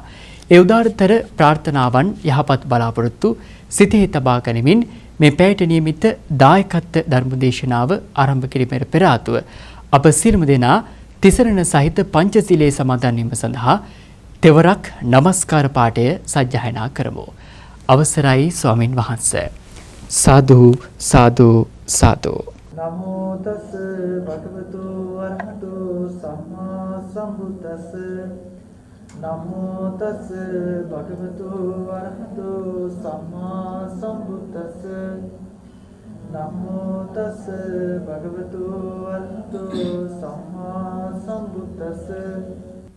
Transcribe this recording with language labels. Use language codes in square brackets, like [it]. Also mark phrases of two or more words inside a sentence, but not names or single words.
[si] ඒ උදාරතර ප්‍රාර්ථනාවන් යහපත් බලාපොරොත්තු සිතේ තබා ගනිමින් මේ පැයට නියමිත දායකත්ව ධර්මදේශනාව ආරම්භ කිරීමට පෙර ආතුව අප සියලුම දෙනා තිසරණ සහිත පංචශීලයේ සමාදන් වීම සඳහා තෙවරක් নমස්කාර පාඨය සජ්ජායනා කරමු. අවසරයි ස්වාමින් වහන්සේ. සාදු සාදු සාදු. [pi] නමෝ තස් භගවතු වරහතු සම්මා සම්බුද්දස්ස නමෝ තස් භගවතු වරහතු සම්මා සම්බුද්දස්ස නමෝ තස් භගවතු වරහතු සම්මා සම්බුද්දස්ස